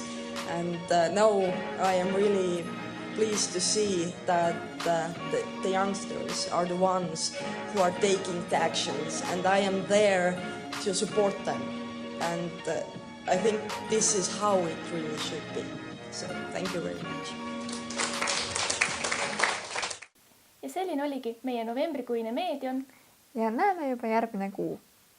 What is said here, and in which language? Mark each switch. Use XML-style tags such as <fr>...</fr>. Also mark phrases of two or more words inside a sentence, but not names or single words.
<en>And now I am really pleased to see that the youngsters are the ones who are taking the actions, and I am there to support them. And I think this is how it really should be. So thank you very much.</en> <et>Ja selline oligi meie novembrikuine Meedion. Ja näeme juba järgmine kuu.</et>